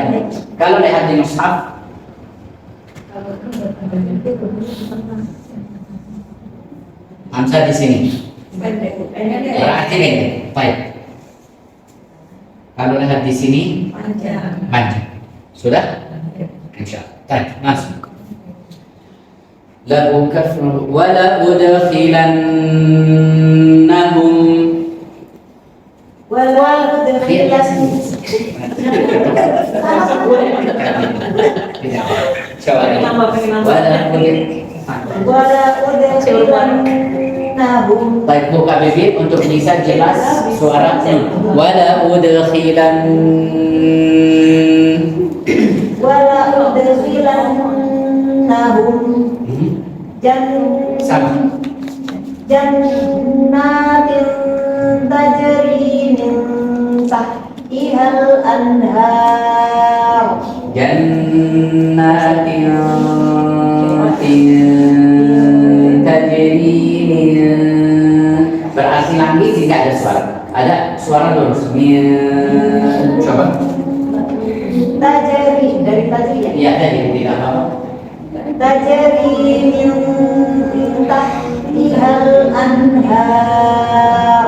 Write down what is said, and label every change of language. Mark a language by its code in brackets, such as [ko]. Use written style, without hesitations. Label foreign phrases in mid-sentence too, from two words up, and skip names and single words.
[id] Kalau lihat di mushaf, hamzah di sini. Berarti pendek. Baik. Kalau lihat di sini panjang. Sudah? Insyaallah. Baik, masuk. [ar] لأكفرن ولأدخلنهم [id] Baik, buka bibir untuk bisa jelas suara wala [ar] udkhilannahum [id] sama. [ar] جنات تجري من تحتها الأنهار جنات تجري [id] berarti lagi tidak ada suara. Ada suara lurus. Coba. tajri dari tajri ya Iya, tadi tidak apa-apa. [ar] تجري من تحتها الأنهار.